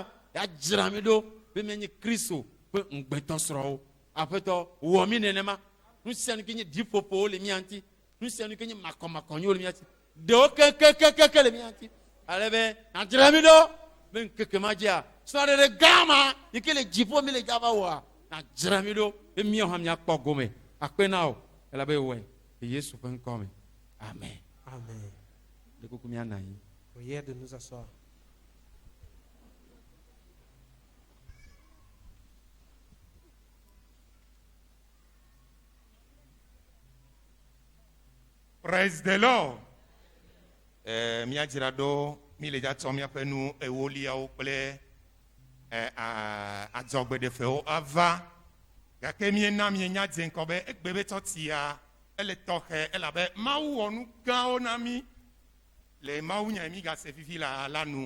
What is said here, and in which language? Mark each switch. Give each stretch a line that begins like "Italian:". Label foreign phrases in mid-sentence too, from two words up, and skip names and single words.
Ewe: yadzra mi ɖo be mianye Kristo ƒe ŋugbetɔsrɔ̃wo aƒetɔ wɔ mi nenema nu sia nu ke nye ɖiƒoƒowo le mia ŋuti nu sia nu ke nye makɔmakɔnyiwo le mia ŋuti ɖewo kekekeke le mia ŋuti ale be nadzra mi ɖo be ŋkeke ma dzia srɔ̃ɖeɖe gã ma yi ke le dziƒo mi le dzava wɔa nadzra mi ɖo be míawo hã míakpɔ gome akpe na wo elabe wɔe le Yesu ƒe ŋkɔ me amen Amen. le kuku miana anyi.
French: Prière de nous asseoir.
English: Praise the Lord.
Ewe: Miadzra ɖo mi le dzatsɔ miaƒe nu ewoliawo kple adzɔgbeɖefewo ava gake miena mienya dze ŋkɔ be egbe be tsɔtsia ele tɔxɛ elabe Mawu wɔ nu gãwo na mi le Mawu nya mi gase fifi la nu